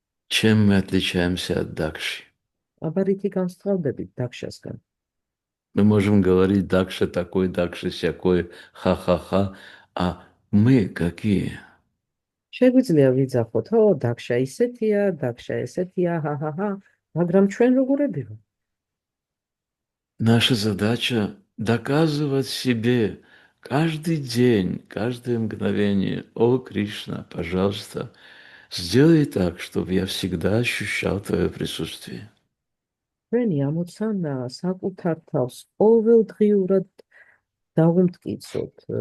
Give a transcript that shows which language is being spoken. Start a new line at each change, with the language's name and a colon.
Russian: Чем мы отличаемся от Дакши?
Georgian: აბა რითი განსხვავდებით დაქშასგან?
Russian: Мы можем говорить Дакша такой, Дакша сякой, ха-ха-ха. А мы какие?
Georgian: შეგვიძლია ვიძახოთ, ო, დაქშა ისეთია, დაქშა ესეთია, ჰა-ჰა-ჰა, მაგრამ ჩვენ როგორები ვართ?
Russian: Наша задача доказывать себе каждый день, каждое мгновение. О, Кришна, пожалуйста, сделай так, чтобы я всегда ощущал твое присутствие.
Georgian: ჩვენი ამოცანა საკუთარ თავს ყოველდღიურად დავუმტკიცოთ.